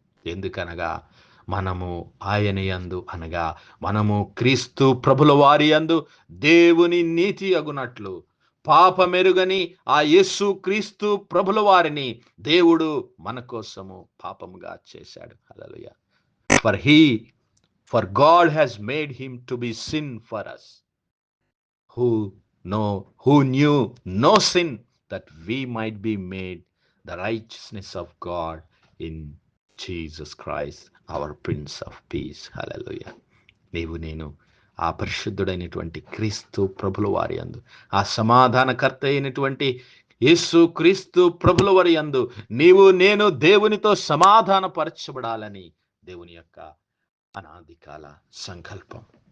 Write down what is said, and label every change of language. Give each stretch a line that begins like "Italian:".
Telugu: ఎందుకనగా మనము ఆయన యందు, అనగా మనము క్రీస్తు ప్రభుల వారి యందు దేవుని నీతి అగునట్లు పాపమెరుగని ఆ యేసు క్రీస్తు ప్రభుల వారిని దేవుడు మన కోసము పాపముగా చేశాడు. హల్లెలూయా!
English: For God has made him to be sin for us, who knew no sin, that we might be made the righteousness of God in Jesus Christ, our Prince of Peace. Hallelujah!
Telugu: నీవు నేను ఆ పరిశుద్ధుడైనటువంటి క్రీస్తు ప్రభుల వారి యందు, ఆ సమాధానకర్త అయినటువంటి యేసు క్రీస్తు ప్రభుల వారి యందు నీవు నేను దేవునితో సమాధానపరచబడాలని దేవుని యొక్క అనాదికాల సంకల్పం.